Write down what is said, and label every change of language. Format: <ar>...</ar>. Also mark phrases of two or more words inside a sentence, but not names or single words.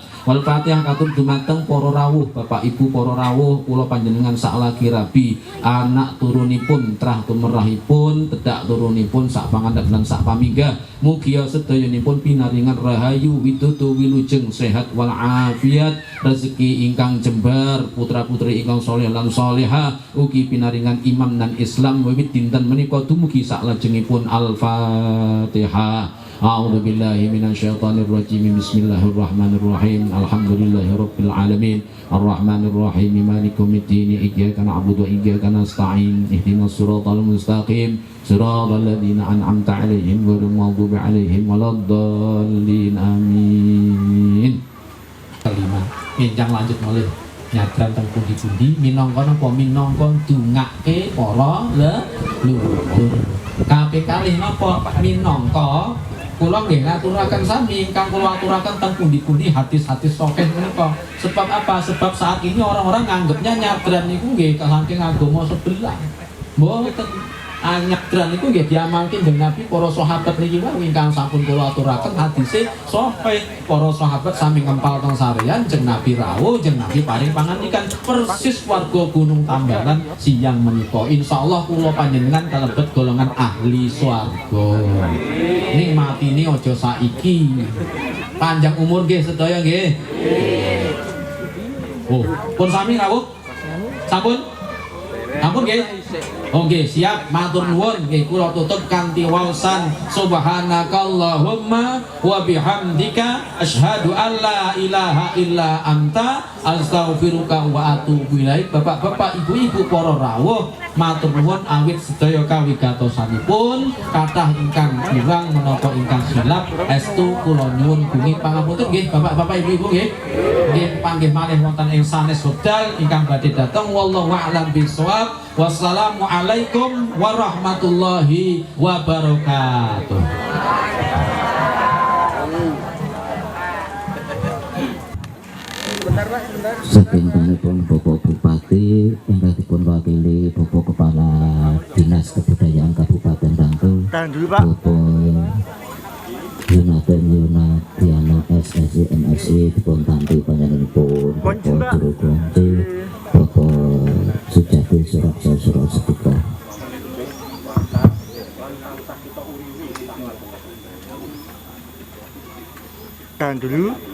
<ar>والفاتحة</ar> <jv>katur dumateng para rawuh, Bapak Ibu para rawuh, kula panjenengan saklagi rabi, anak turunipun, trah tumerahipun, tedak turunipun, sak pangandhap lan sak paminggah, mugi sedayanipun pinaringan rahayu widodo wilujeng sehat wal afiat, rezeki ingkang jembar, putra-putri ingkang saleh lan salehah, ugi pinaringan iman dan Islam wiwit dinten menika dumugi saklajengipun Al-Fatihah.</jv> <ar>أعوذ بالله من الشيطان الرجيم بسم الله الرحمن الرحيم. الحمد لله رب العالمين. الرحمن الرحيم مالك يوم الدين. إياك نعبد وإياك نستعين اهدنا الصراط المستقيم. صراط الذين أنعمت عليهم غير المغضوب عليهم ولا الضالين. Amin.</ar> <jv>Kelima, enjang lanjut malih nyadran teng pundi-pundi minangka napa minangka ndongake para leluhur. Kaping kalih napa minangka kula nggih ngaturaken sami ingkang kula aturaken teng pundi-pundi hadis-hadis sahih menika.</jv> <id>Sebab apa? Sebab saat ini orang-orang</id> <jv>nganggepnya nyadran niku nggih saking</jv> <id>agama sebelah.</id> <jv>Mboten. Nyadran niku nggih diamalke dening Nabi, para sahabat niki wae ingkang sampun kula aturaken hadise sahih. Para sahabat sami ngempal teng sarean jeung Nabi rawuh, jeung Nabi paring pangandikan persis warga Gunung Tambalan siang menika. Insyaallah kula panjenengan kalebet golongan ahli swarga. Nikmatine aja saiki. Panjang umur nggih sedaya nggih. Oh, pun sami rawuh? Sampun? Sampun nggih? Oke, siap, matur nuwun nggih kula tutup kanthi waosan</jv> <ar>سبحانك اللهم وبحمدك أشهد أن لا إله إلا أنت أستغفرك وأتوب إليك.</ar> <jv>Bapak-bapak, ibu-ibu, para rawuh, matur nuwun awit sedaya kawigatosanipun kathah ingkang kurang menapa ingkang khilaf estu kula nyuwun bumi pangapunten nggih bapak-bapak ibu-ibu nggih. Nggih panggih malih wonten ing sanes wekdal ingkang badhe dateng</jv> <ar>والله أعلم بالصواب. والسلام عليكم ورحمة الله وبركاته.</ar> <jv>Saking pun Bapak Bupati ingkang dipun wakili Bapak Kepala Dinas Kebudayaan Kabupaten Bantul, Bapak Yunadiana SSI MSI dipun tampi panjenenganipun Bapak Guru Kunci, Bapak Sujati Suraksa Surasetika.</jv> <id>Dan dulu</id>